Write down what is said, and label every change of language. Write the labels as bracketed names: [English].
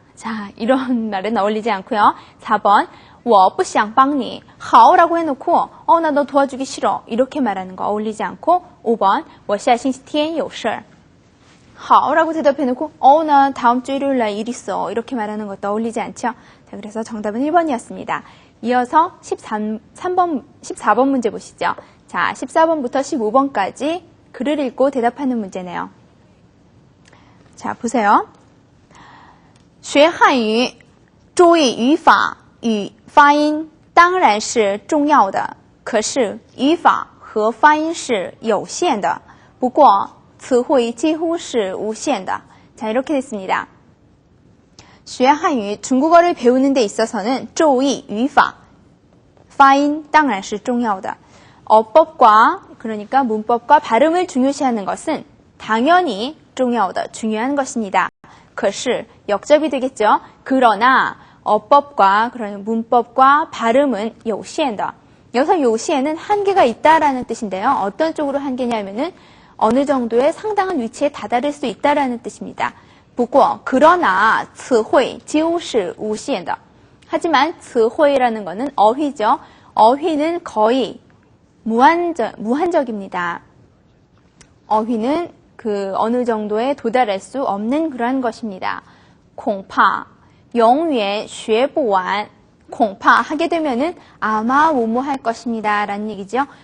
[Korean] 자, 이런 말은 어울리지 않고요. 4번 [Chinese] 我不想帮你 [Korean] 好라고 해놓고 나 너 도와주기 싫어 이렇게 말하는 거 어울리지 않고 5번 [Chinese] 我下星期天有事 [Korean] 好라고 대답해놓고 나 다음 주 일요일 날 일 있어 이렇게 말하는 것도 어울리지 않죠. 자, 그래서 정답은 1번이었습니다. 이어서 14번 문제 보시죠. 자, 14번부터 15번까지 글을 읽고 대답하는 문제네요. 자, 보세요. [Chinese] 学汉语注意语法与发音当然是重要的，可是语法和发音是有限的，不过词汇几乎是无限的. [Korean] 자, 이렇게 됐습니다. 学汉语 중국어를 배우는 데 있어서는 [Chinese] 注意语法发音当然是重要的. [Korean] 어법과 그러니까 문법과 발음을 중요시하는 것은 당연히 重要的 중요한 것입니다. 可是 역접이 되겠죠. 그러나 어법과 그런 문법과 발음은 [Chinese] 有限的. [Korean] 여기서 有限은 한계가 있다라는 뜻인데요. 어떤 쪽으로 한계냐면은 어느 정도의 상당한 위치에 다다를 수 있다라는 뜻입니다. 不过 그러나 [Chinese] 词汇几乎是无限的. [Korean] 하지만 词汇라는 거는 어휘죠. 어휘는 거의 무한적입니다. 어휘는 그 어느 정도에 도달할 수 없는 그러한 것입니다. 恐怕 [Chinese] 永远学不完 [Korean] 恐怕 하게 되면은 아마 뭐뭐 할 것입니다 라는 얘기죠.